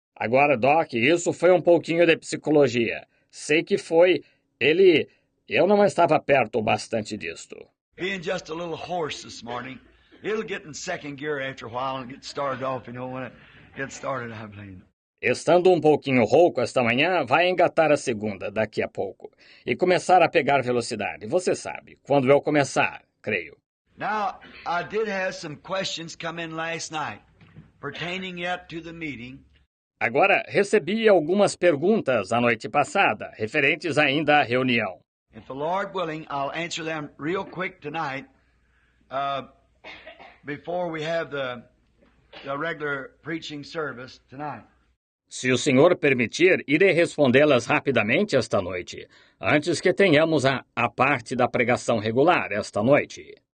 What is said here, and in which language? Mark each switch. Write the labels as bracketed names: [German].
[Portuguese] Agora, Doc, isso foi um pouquinho de psicologia. Sei que foi. Eu não estava perto bastante disto. [English] Being just a little hoarse this morning, it'll get in second gear after a while and get started off, when it gets started, I believe. [Portuguese] Estando um pouquinho rouco esta manhã, vai engatar a segunda daqui a pouco e começar a pegar velocidade. Você sabe, quando eu começar, creio. [English] Now, I did have some questions come in last night pertaining yet to the meeting. [Portuguese] Agora, recebi algumas perguntas a noite passada, referentes ainda à reunião. [English] If the Lord willing, I'll answer them real quick tonight before we have the regular preaching service tonight. [Portuguese] Se o Senhor permitir, irei respondê-las rapidamente esta noite, antes que tenhamos a parte da pregação regular esta noite.